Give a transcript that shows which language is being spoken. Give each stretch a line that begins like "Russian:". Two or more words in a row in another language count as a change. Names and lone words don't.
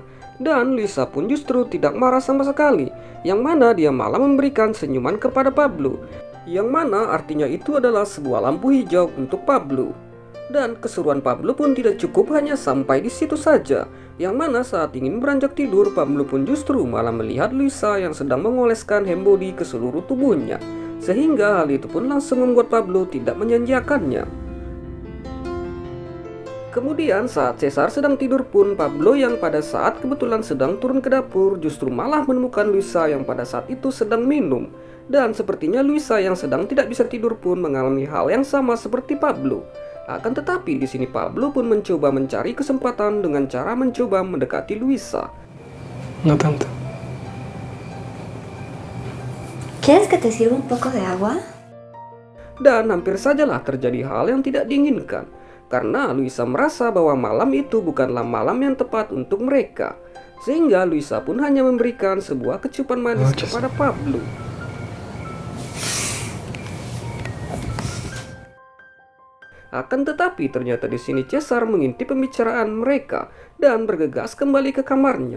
Indonesian: Dan Luisa pun justru tidak marah sama sekali, yang mana dia malah memberikan senyuman kepada Pablo, yang mana artinya itu adalah sebuah lampu hijau untuk Pablo. Dan keseruan Pablo pun tidak cukup hanya sampai di situ saja, yang mana saat ingin beranjak tidur Pablo pun justru malah melihat Luisa yang sedang mengoleskan
English: hand body
Indonesian: ke seluruh tubuhnya, sehingga hal itu pun langsung membuat Pablo tidak menyanyiakannya. Kemudian saat Caesar sedang tidur pun Pablo yang pada saat kebetulan sedang turun ke dapur justru malah menemukan Luisa yang pada saat itu sedang minum. Dan sepertinya Luisa yang sedang tidak bisa tidur pun mengalami hal yang sama seperti Pablo. Akan tetapi di sini Pablo pun mencoba mencari kesempatan dengan cara mencoba mendekati Luisa.
Spanish: No tanto. ¿Quieres que te sirva un poco de agua?
Indonesian: Dan hampir sajalah terjadi hal yang tidak diinginkan. karena Luisa merasa bahwa malam itu bukanlah malam yang tepat untuk mereka. Sehingga Luisa pun hanya memberikan sebuah kecupan manis kepada Pablo. Akan tetapi ternyata di sini Cesar mengintip pembicaraan mereka dan bergegas kembali ke kamarnya.